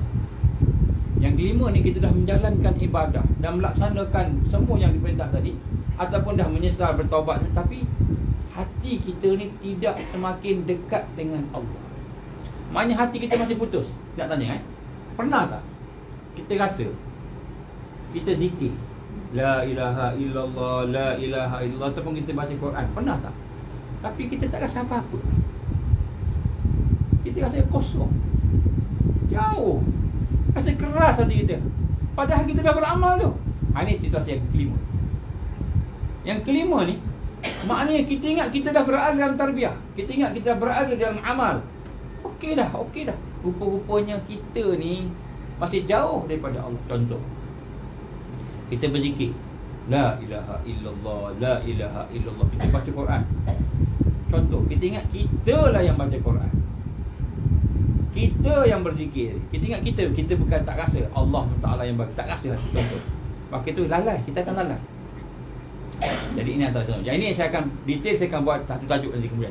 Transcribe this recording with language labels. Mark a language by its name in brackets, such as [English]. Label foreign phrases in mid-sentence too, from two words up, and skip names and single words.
[Malay] Yang kelima ni kita dah menjalankan ibadah dan melaksanakan semua yang diperintah tadi, ataupun dah menyesal, bertaubat, tapi hati kita ni tidak semakin dekat dengan Allah. Maknanya hati kita masih putus. Nak tanya pernah tak kita rasa kita zikir [Arabic] لا إله إلا الله، لا إله إلا الله, [Malay] ataupun kita baca Quran, pernah tak? Tapi kita tak rasa apa-apa. Kita rasa kosong, jauh, rasa keras hati kita, padahal kita dah beramal tu. Ini situasi yang kelima. Yang kelima ni maknanya kita ingat kita dah berada dalam tarbiyah, kita ingat kita dah berada dalam amal. Okey dah. Rupa-rupanya kita ni masih jauh daripada Allah. Contoh, kita berzikir [Arabic] لا إله إلا الله، لا إله إلا الله, [Malay] kita baca Quran. Contoh, kita ingat kita lah yang baca Quran, Kita yang berzikir. Kita ingat kita bukan tak rasa. Allah Ta'ala yang bagi. Tak rasa contoh. Maka itu lalai. Kita akan lalai. Jadi ini antara contoh. Yang ini saya akan detail, saya akan buat satu tajuk nanti kemudian.